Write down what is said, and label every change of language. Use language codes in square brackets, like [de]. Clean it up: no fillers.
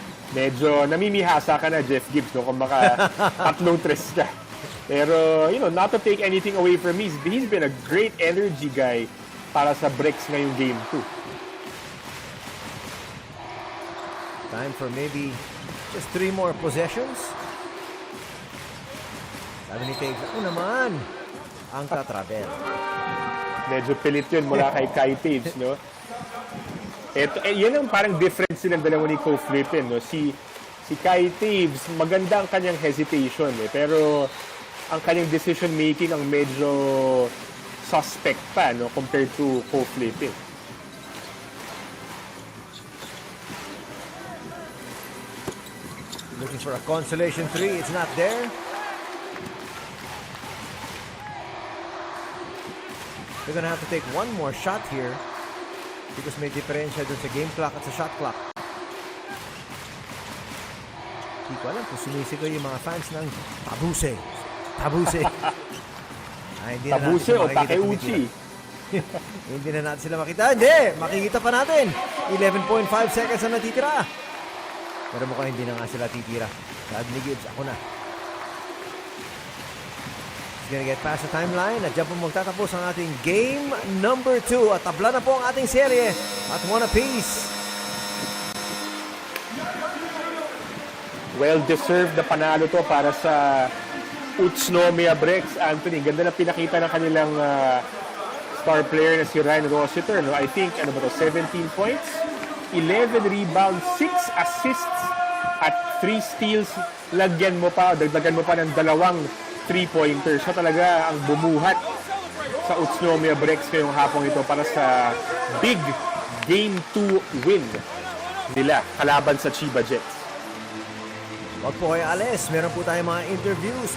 [tl] Medyo namimihasa ka na, Jeff Gibbs, no? Kung maka tatlong tres ka. [en] Pero, not to take anything away from me, he's been a great energy guy [tl] para sa Brex ngayong Game 2. [en] Time for maybe just 3 more possessions. [tl] Sabi ni Taves, ako naman ang tatravel. Medyo pilit yun mula kay Kai Taves, no? Yan ang parang difference silang dalawa ni Ko Flippin, no? Si Kai Taves, maganda ang kanyang hesitation, pero ang kanyang decision making ang medyo suspect pa, no? [en] Compared to Ko Flippin. Looking for a consolation 3. It's not there. They're gonna have to take one more shot here because [tl] may diferensya dun sa game clock at sa shot clock. Hindi ko alam kung sumisigaw yung mga fans ng Tabuse. Tabuse. Tabuse o Takeuchi. Hindi na natin sila makita. Hindi! Makikita pa natin. 11.5 seconds na natitira. Pero mukhang hindi na nga sila titira. Sabi ni Gibbs, ako na. [en] Gonna get past the timeline [tl] at dyan po magtatapos ang ating game number 2 at tabla na po ang ating serye at 1 apiece. Well-deserved na panalo to para sa Utsunomiya Brex, Anthony. Ganda na pinakita ng kanilang star player na si Ryan Rossiter. [en] No? I think, 17 points, 11 rebounds, 6 assists, at 3 steals. [tl] Dagdagan mo pa ng 2 3-pointers. Siya talaga ang bumuhat sa Utsunomiya Brex ngayong hapong ito para sa big Game 2 win nila kalaban sa Chiba Jets. Wag po kayo alis. Meron po tayong mga interviews.